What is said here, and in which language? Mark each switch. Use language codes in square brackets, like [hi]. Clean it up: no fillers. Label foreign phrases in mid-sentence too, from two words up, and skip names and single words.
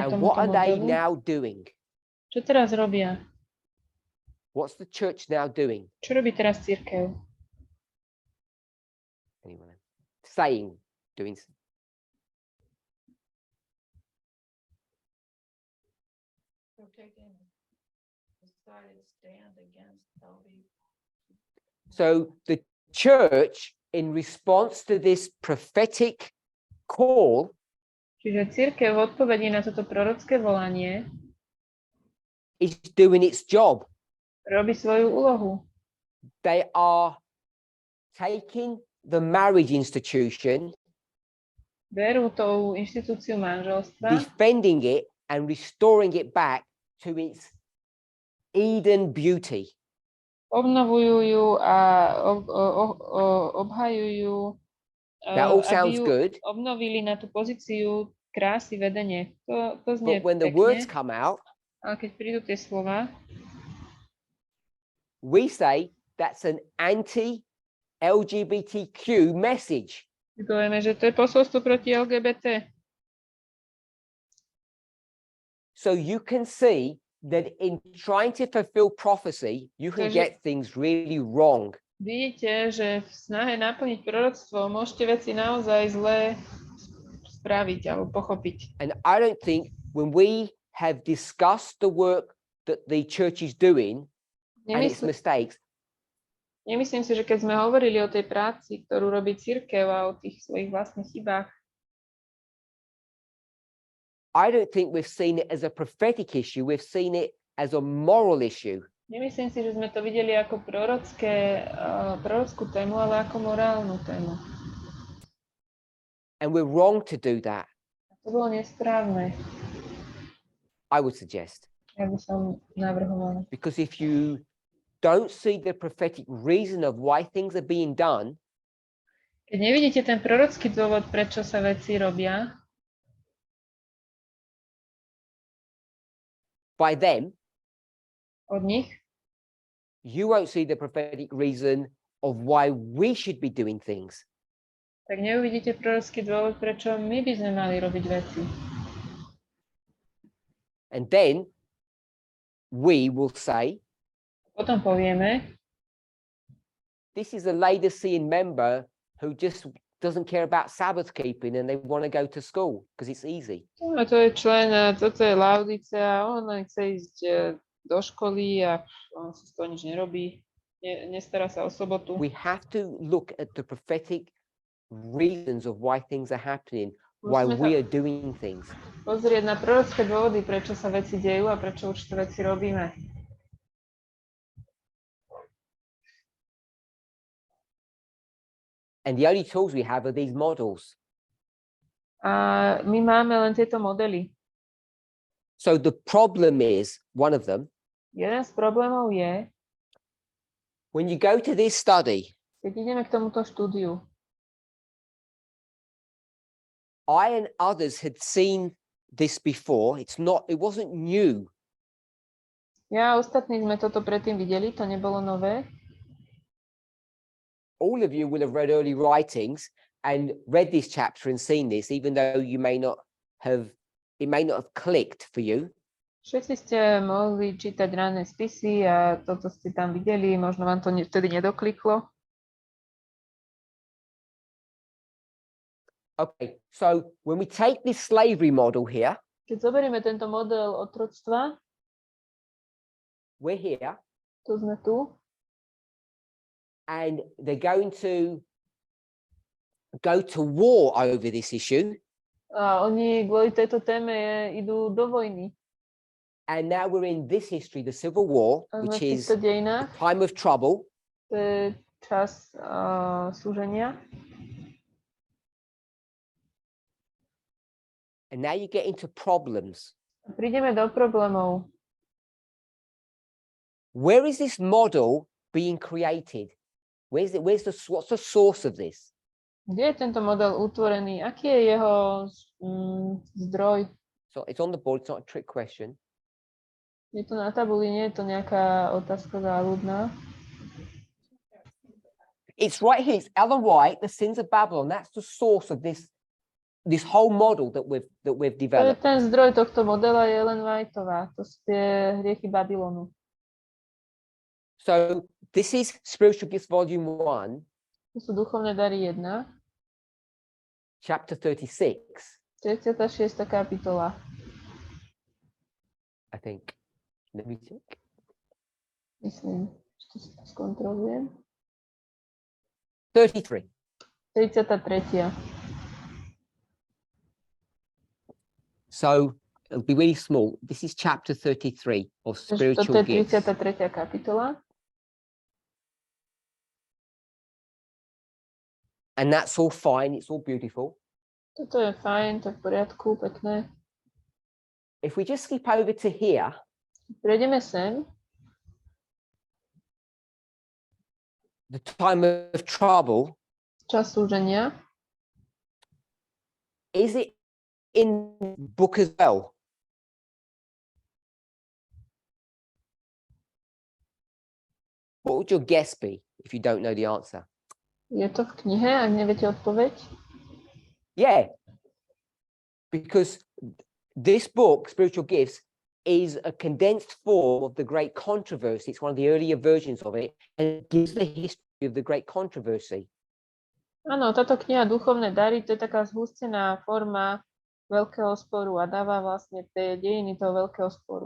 [en] And [sk] tomuto [en] what are they [sk] modelu. [en] now doing? [sk] Čo teraz robia? [en] What's the church now doing? [sk] Čo robí teraz cirkev? [en] Anyone? Saying, doing. They're taking a decided stand against LB. So the church, in response to this prophetic call, [sk] Čiže cirkev v odpovedi na toto prorocké volanie [en] is doing its job. [sk] robí svoju úlohu. [en] They are taking the marriage institution, [sk] Berú tú inštitúciu manželstva, [en] defending it and restoring it back to its Eden beauty. [sk] obnovujú ju a obhajujú, [en] That all [sk] aby [en] sounds [sk] ju [en] good, [sk] obnovili na tú pozíciu krásy vedenie. To znie [en] but when the [sk] pekne, [en] words come out, [sk] ale keď prídu tie slova, [en] we say that's an anti-LGBTQ message. [sk] povieme, že to je posolstvo proti LGBT. [en] So you can see that in trying to fulfill prophecy, you can [sk] Takže- [en] get things really wrong. [sk] Vidíte, že v snahe naplniť proroctvo môžete veci naozaj zle spraviť alebo pochopiť. [en] And I don't think when we have discussed the work that the church is doing and its mistakes, [sk] Nemyslím si, že keď sme hovorili o tej práci, ktorú robí cirkev a o tých svojich vlastných chybách, [en] I don't think we've seen it as a prophetic issue. We've seen it as a moral issue. [sk] nemyslím si, že sme to videli ako prorockú tému, ale ako morálnu tému. [en] And we're wrong to do that, [sk] To bolo nesprávne, [en] I would suggest. [sk] ja by som navrhovala. [en] Because if you don't see the prophetic reason of why things are being done, [sk] Keď nevidíte ten prorocký dôvod, prečo sa veci robia, [en] by them, [sk] od nich, [en] you won't see the prophetic reason of why we should be doing things. [sk] tak neuvidíte prorocký dôvod, prečo my by sme mali robiť veci. [en] And then we will say, [sk] Potom povieme, [en] this is a Laodicean member who just doesn't care about Sabbath keeping and they want to go to school because it's easy. [sk] no, to je člen, toto je Laodicea, on len chce ísť do školy a on si z toho nič nerobí, nestará sa o sobotu. [en] We have to look at the prophetic reasons of why things are happening, why [sk] Musíme [en] we [sk] sa [en] are doing things. [sk] pozrieť na prorocké dôvody, prečo sa veci dejú a prečo určité veci robíme. [en] And the only tools we have are these models. [sk] A my máme len tieto modely. [en] So the problem is, one of them, [sk] Jeden z problémov je, [en] when you go to this study, [sk] keď ideme k tomuto štúdiu, [en] I and others had seen this before. It wasn't new. [sk] ja a ostatní sme toto predtým videli, to nebolo nové. [en] All of you will have read early writings and read this chapter and seen this, even though it may not have clicked for you. [sk] Všetci ste mohli čítať ranné spisy a toto ste tam videli, možno vám to vtedy nedokliklo. [en] Okay, so when we take this slavery model here, [sk] Keď zoberieme tento model otroctva, [en] we're here, [sk] tu sme tu, [en] and they're going to go to war over this issue. [sk] a oni kvôli tejto téme idú do vojny. [en] And now we're in this history, the Civil War, [sk] A sme [en] which [sk] v [en] is [sk] týchto [en] a [sk] dejinách, [en] time of trouble. [sk] to je čas súženia. [en] And now you get into problems. [sk] A prídeme do problémov. [en] Where is this model being created? What's the source of this? [sk] Kde je tento model utvorený? Aký je jeho zdroj? [en] So it's on the board, it's not a trick question. [sk] Je to na tabuli, nie je to nejaká otázka záľudná. [en] It's right here, it's Ellen White, the sins of Babylon. That's the source of this whole model that we've [sk] To je [en] developed. [sk] ten zdroj tohto modela, je Ellen Whiteová. To sú tie hriechy Babylonu. [en] So this is Spiritual Gifts Volume 1, [sk] To sú duchovné dary 1, [en] chapter 36, [sk] 36. kapitola. [en] I think. Let me check. [sk] Myslím, že to si skontrolujem. [en] 33. [sk] 33. [en] So it'll be really small. This is chapter 33 of [sk] Toto [en] Spiritual [sk] je [en] Gifts. [sk] 33. kapitola. [en] And that's all fine. It's all beautiful. [sk] Toto je fajn, to je v poriadku, pekné. [en] If we just skip over to here, [sk] Prejdeme sem. [en] the time of trouble, [sk] Čas súženia. [en] is it in the book as well? What would your guess be if you don't know the answer? [sk] Je to v knihe, ak neviete odpoveď? [en] Yeah, because this book, Spiritual Gifts, is a condensed form of the Great Controversy. It's one of the earlier versions of it, and it gives the history of the Great Controversy. [sk] Áno, táto kniha Duchovné dary, to je taká zhustená forma veľkého sporu a dáva vlastne tie dejiny toho veľkého sporu.